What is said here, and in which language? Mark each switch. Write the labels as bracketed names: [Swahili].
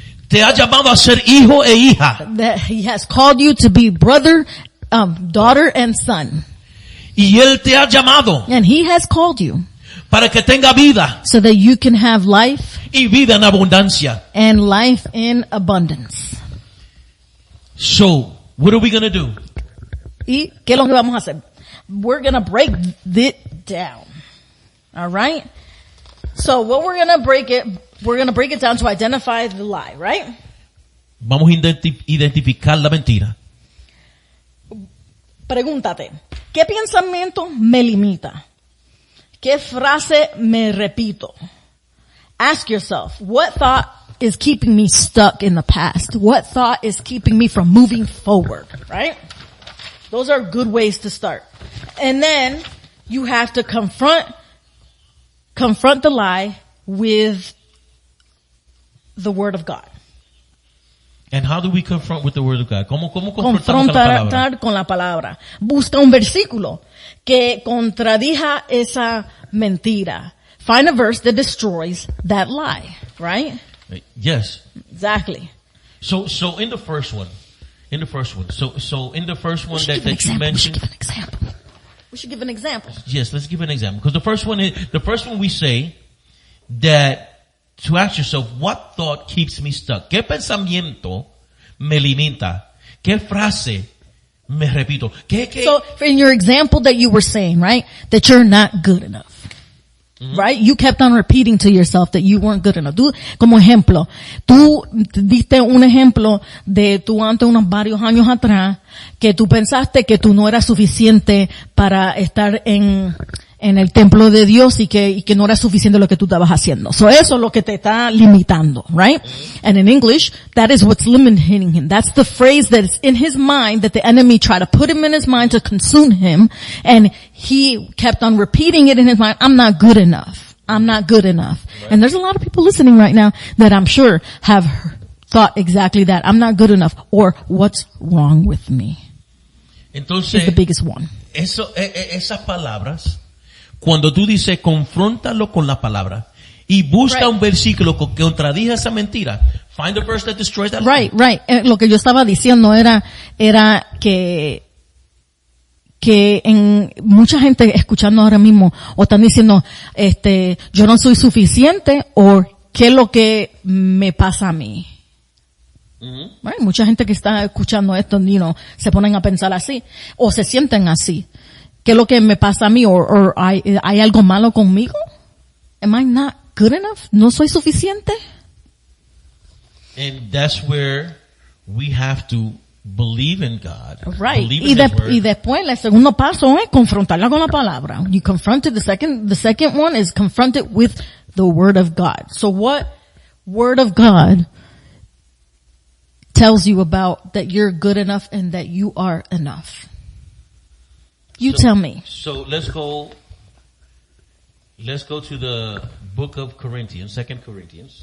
[Spanish] te ha llamado a ser hijo e hija, [English] That He has called you to be brother, daughter and son. [Spanish] y Él te ha llamado [English] And He has called you [Spanish] para que tenga vida [English] so that you can have life [Spanish] y vida en abundancia. [English] and life in abundance. So, what are we going to do? [Spanish] ¿Y qué es lo que vamos a hacer? [English] We're going to break it down. All right? So what we're going to break it down to identify the lie, right? [Spanish] Vamos a identificar la mentira. Pregúntate, ¿qué pensamiento me limita? ¿Qué frase me repito? [English] Ask yourself, what thought is keeping me stuck in the past? What thought is keeping me from moving forward, right? Those are good ways to start. And then you have to confront the lie with the word of God. And how do we confront with the word of God? [Spanish] ¿Cómo confrontamos con la palabra? Confrontar con la palabra. Busca un versículo que contradija esa mentira. [English] Find a verse that destroys that lie, right? Yes. Exactly. So in the first one, so in the first one that you mentioned. We should give an example. Yes, let's give an example. Because the first one we say that to ask yourself, what thought keeps me stuck? [Spanish] ¿Qué pensamiento me limita? ¿Qué frase me repito? [English] So in your example that you were saying, right? That you're not good enough. Mm-hmm. Right? You kept on repeating to yourself that you weren't good enough. [Spanish] Tú, como ejemplo, tú diste un ejemplo de tú antes unos varios años atrás que tú pensaste que tú no eras suficiente para estar en el templo de Dios y que no era suficiente lo que tú estabas haciendo. So eso es lo que te está limitando, right? [English] And in English, that is what's limiting him. That's the phrase that is in his mind that the enemy tried to put him in his mind to consume him, and he kept on repeating it in his mind, I'm not good enough. I'm not good enough. Right. And there's a lot of people listening right now that I'm sure have thought exactly that. I'm not good enough, or what's wrong with me? [Spanish] Entonces, [English] is the biggest one. [Spanish] Esas palabras, cuando tú dices, confróntalo con la palabra y busca un versículo que contradiga esa mentira. [English] Find a verse that destroys that lie. Right. [Spanish] Lo que yo estaba diciendo era que en mucha gente escuchando ahora mismo o están diciendo, yo no soy suficiente, o qué es lo que me pasa a mí. Mm-hmm. Right? Mucha gente que está escuchando esto, se ponen a pensar así o se sienten así. ¿Qué es lo que me pasa a mí? ¿O hay algo malo conmigo? [English] Am I not good enough? [Spanish] ¿No soy suficiente? [English] And that's where we have to believe in God. Right. Believe in His word. [Spanish] Y después, el segundo paso es confrontarla con la palabra. [English] You confront it. The second one is confront it with the word of God. So what word of God tells you about that you're good enough and that you are enough? You tell me. So let's go to the book of Corinthians, 2 Corinthians,